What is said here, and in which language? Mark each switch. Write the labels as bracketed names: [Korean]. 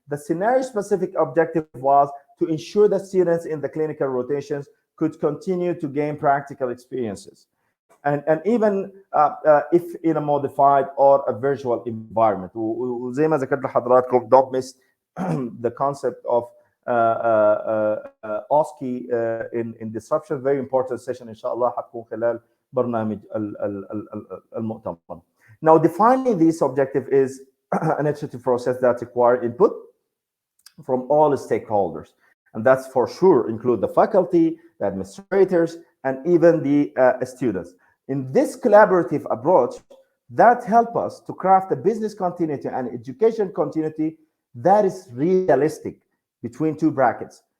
[English] The scenario-specific objective was to ensure that students in the clinical rotations could continue to gain practical experiences, and even if in a modified or a virtual environment. وزي ما ذكرت لحضراتكم, don't miss the concept of OSCE in disruption. [Arabic] Very important session إن شاء الله حتكون خلال برنامج المؤتمر. [English] Now, defining this objective is an iterative process that requires input from all stakeholders, and that's for sure include the faculty, the administrators, and even the students. In this collaborative approach, that help us to craft a business continuity and education continuity that is realistic between two brackets.